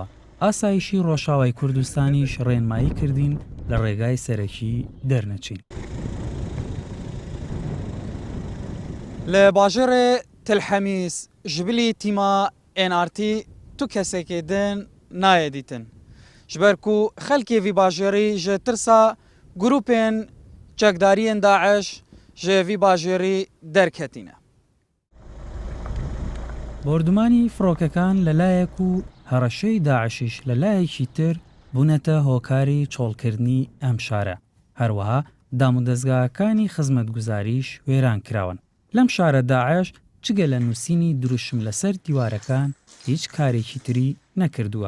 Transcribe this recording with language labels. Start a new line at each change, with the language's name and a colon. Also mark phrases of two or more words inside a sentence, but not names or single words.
Central Kurdish: ئاسایشی ڕۆژاوای کوردستانیش ڕێنمایی کردین لە ڕێگای سەرەکی دەرنەچین.
Kurdish: لە باژێڕێ تلحەمیس ژبلی تیما NRT تو کەسێکی دن نایە دیتن. ji ber ku xelkê vî bajêrî ji tirsa grûpên çekdariyên Daeş ji vî bajêrî derketîne.
Central Kurdish: بردمانی فڕۆکەکان لەلایەک و هەڕەشەی داعشیش لەلایەکی تر بوونەتە هۆکاری چۆڵکردنی ئەم شارە. هەروەها دامودەستگاکانی خزمەتگوزاریش وێران کراون. لەم شارە داعش جگە لە نووسینی دروشم لەسەر دیوارەکان هیچ کارێکی تری نەکردووە.